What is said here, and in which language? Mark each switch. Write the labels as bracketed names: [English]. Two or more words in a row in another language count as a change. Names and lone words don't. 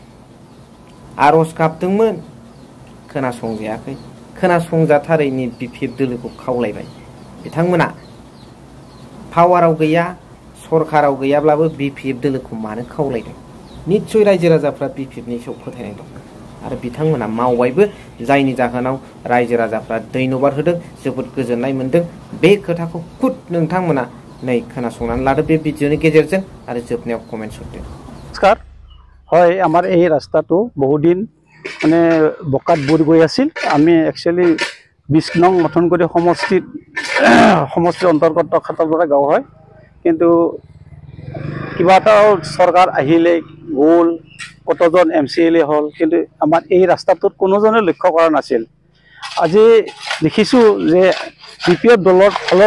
[Bodo] आर'ज गाबदोंमोन खोनासंजायाखै खोनासंजाथारैनि बिपिएफ दोलोखौ खावलायबाय बिथांमोना पावाराव गैया सरकाराव गैयाब्लाबो बिपिएफ दोलोखौ मानो खावलायदों निस्सय रायजो राजाफ्रा बिपिएफनि सायाव फोथायनाय दं आरो बिथांमोना मावबायबो जायनि जाहोनाव रायजो राजाफ्रा धन्यबाद होदों जोबोद गोजोननाय मोनदों बे खोथाखौ खुद नोंथांमोना नै खोनासंनानै लादो बे भिडिअनि गेजेरजों आरो जोबनायाव कमेन्ट हरदो [Assamese] नमस्कार হয় আমাৰ এই ৰাস্তাটো বহুদিন মানে বকাত বুৰ গৈ আছিল আমি একচুয়ালি 20 নং গঠন কৰি সমষ্টিৰ অন্তৰ্গত খাতলপাৰা গাঁও হয় কিন্তু কিবা এটা চৰকাৰ আহিলে গ'ল কতজন এমচিএলএ হল কিন্তু আমাৰ এই ৰাস্তাটোত কোনোজনে লক্ষ্য কৰা নাছিল আজি দেখিছো যে বিপিএফ দলৰ ফালৰ